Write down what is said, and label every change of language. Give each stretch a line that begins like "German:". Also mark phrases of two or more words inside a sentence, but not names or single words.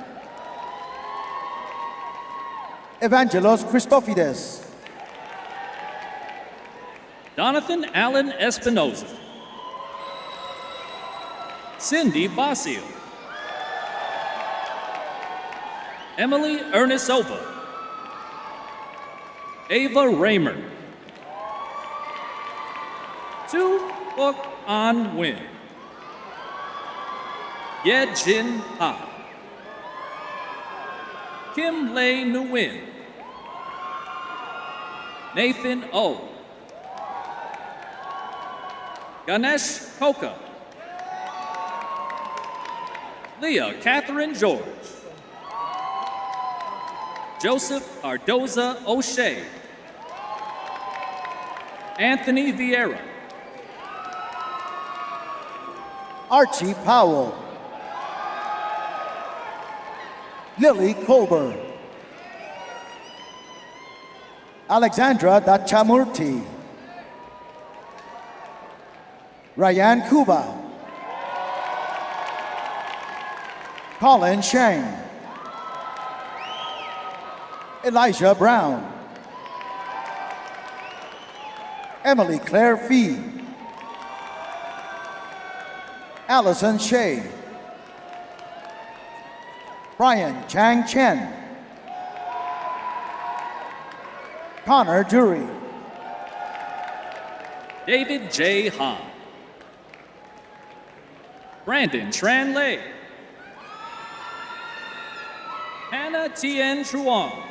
English: Evangelos Christofides. Jonathan Allen Espinoza. Cindy Basile. Emily Ernesova. Ava Raymer. Tu Bok An Win. Ye Jin Ha. Kim Lei Nguyen. Nathan O. Ganesh Koka. Leah Catherine George. Joseph Cardoza O'Shea. Anthony Vieira. Archie Powell. Lily Colbert. Alexandra Dachamurti. Ryan Kuba. Colin Sheng. Elijah Brown. Emily Claire Fee. Allison Shea. Brian Chang Chen. Connor Dury. David J. Han. Brandon Tran Lei. Hannah Tien Truong.